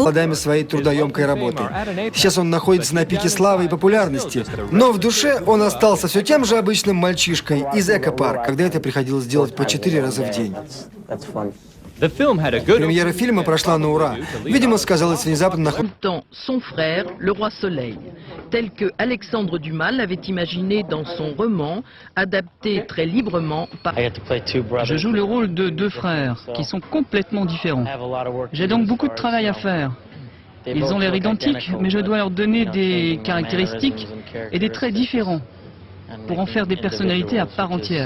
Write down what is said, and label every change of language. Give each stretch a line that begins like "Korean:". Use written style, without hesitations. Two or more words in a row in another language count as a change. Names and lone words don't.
Russian: Плодами своей трудоемкой работы. Сейчас он находится на пике славы и популярности, но в душе он остался все тем же обычным мальчишкой из экопарка, когда это приходилось делать по 4 раза в день. Премьера фильма прошла на ура. Видимо, сказалось внезапно нахождение.
French: Son frère, le roi Soleil, tel que Alexandre Dumas l'avait imaginé dans son roman, adapté très librement par... Je joue le rôle de deux frères qui sont complètement différents. J'ai donc beaucoup de travail à faire. Ils ont l'air identiques, mais je dois leur donner des caractéristiques et des traits différents pour en faire des personnalités à part entière.